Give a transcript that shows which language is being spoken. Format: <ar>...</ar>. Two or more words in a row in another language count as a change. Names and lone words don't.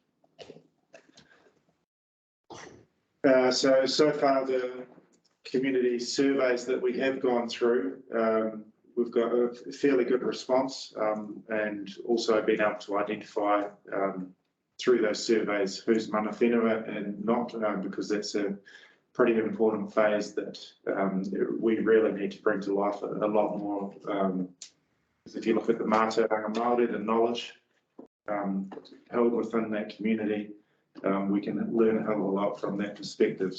<en>So far, the community surveys that we have gone through, we've got a fairly good response, and also been able to identify through those surveys who's</en> <mi>mana whenua</mi> <en>and not, because that's a pretty important phase that we really need to bring to life a lot more. Because if you look at the</en> <mi>mātauranga Māori,</mi> <en>the knowledge held within that community, we can learn a hell of a lot from that perspective.</en>